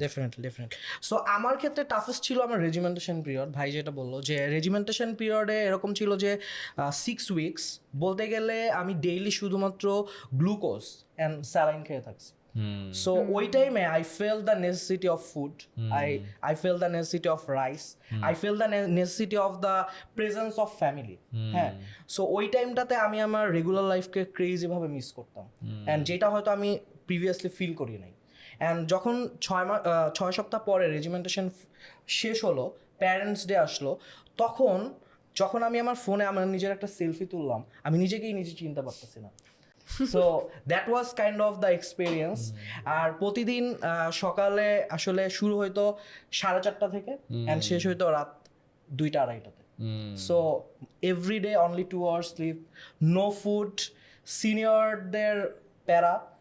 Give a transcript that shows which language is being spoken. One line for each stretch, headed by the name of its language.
Bangla: Definitely so আমার ক্ষেত্রে toughest ছিল আমার রেজিমেন্টেশন পিরিয়ড ভাই যেটা বললো যে রেজিমেন্টেশন পিরিয়ডে এরকম ছিল যে 6 উইকস বলতে গেলে আমি ডেইলি শুধুমাত্র গ্লুকোজ অ্যান্ড স্যালাইন খেয়ে থাকছি So ওই টাইমে
English: I felt the necessity of food. I felt the necessity of rice. I felt the necessity of the presence of family.
Bangla: হ্যাঁ সো ওই টাইমটাতে আমি আমার রেগুলার লাইফকে ক্রেজি ভাবে মিস করতাম অ্যান্ড যেটা হয়তো আমি প্রিভিয়াসলি ফিল করি নাই অ্যান্ড যখন 6 সপ্তাহ পরে রেজিমেন্টেশন শেষ হলো প্যারেন্টস ডে আসলো তখন যখন আমি আমার ফোনে আমার নিজের একটা সেলফি তুললাম আমি নিজেকেই নিজে চিনতে পারতেছি না
English: so that was kind of the experience
Bangla: আর প্রতিদিন সকালে আসলে শুরু হইতো 4:30 থেকে অ্যান্ড শেষ হইতো রাত 2:00-2:30
English: so everyday only 2 hours sleep no food
Bangla: সিনিয়রদের প্যারা